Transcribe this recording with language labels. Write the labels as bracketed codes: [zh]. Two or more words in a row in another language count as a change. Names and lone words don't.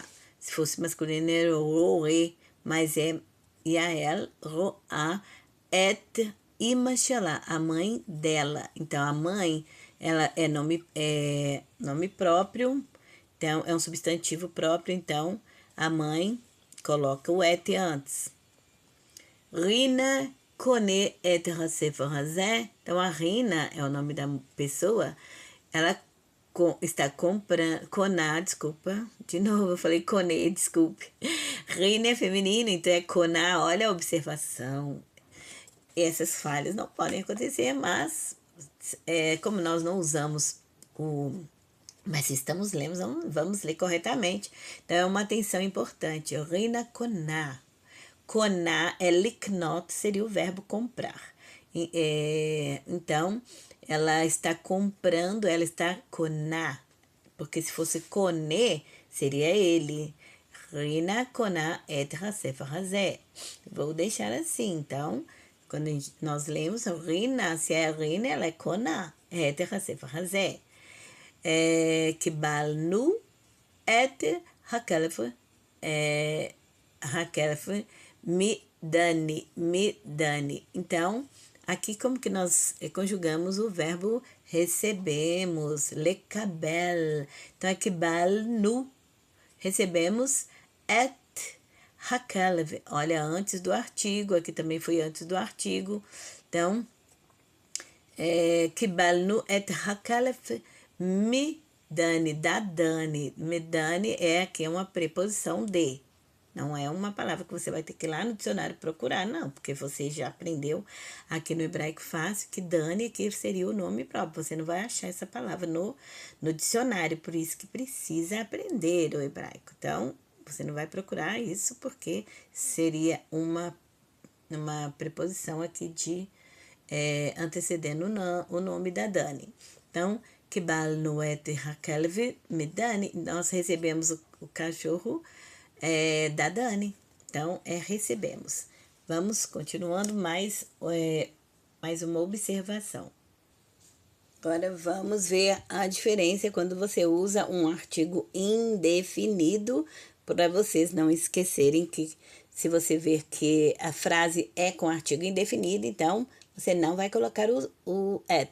[pt] Se fosse masculino, era roe, mas é Yael [he] רואה את אמא שלה, [pt] a mãe dela. Então, a mãe, ela é nome próprio. Então, é um substantivo próprio, então a mãe coloca o et antes. [he] רינה קונה את הספר הזה. [pt] Então, a Rina é o nome da pessoa, ela está comprando, koná, desculpa, de novo eu falei kone, desculpe. Rina é feminino, então é koná, olha a observação. Essas falhas não podem acontecer, mas como nós não usamos mas se estamos lendo, vamos ler corretamente. Então, é uma atenção importante. Rina koná. Koná é liknot, seria o verbo comprar. Então, ela está comprando, ela está koná. Porque se fosse koné, seria ele. [he] רינה קונה את הספר הזה. [pt] Vou deixar assim. Então, quando nós lemos Rina, se é Rina, ela é koná. [he] את הספר הזה. קיבלנו את הכלב מדני. [pt] Então, aqui como que nós conjugamos o verbo recebemos, lekabel. Então, é קיבלנו, recebemos [he] את הכלב. [pt] Olha, antes do artigo, aqui também foi antes do artigo. Então, [he] קיבלנו את הכלב Midani, [pt] da Dani. Midani é aqui uma preposição de. Não é uma palavra que você vai ter que ir lá no dicionário procurar, não. Porque você já aprendeu aqui no hebraico fácil que Dani aqui seria o nome próprio. Você não vai achar essa palavra no dicionário. Por isso que precisa aprender o hebraico. Então, você não vai procurar isso porque seria uma preposição aqui de antecedendo o nome da Dani. Então, [he] קיבלנו את הכלב מדני, [pt] nós recebemos o cachorro da Dani. Então, recebemos. Vamos continuando mais uma observação. Agora, vamos ver a diferença quando você usa um artigo indefinido, para vocês não esquecerem que se você ver que a frase é com artigo indefinido, então você não vai colocar o et.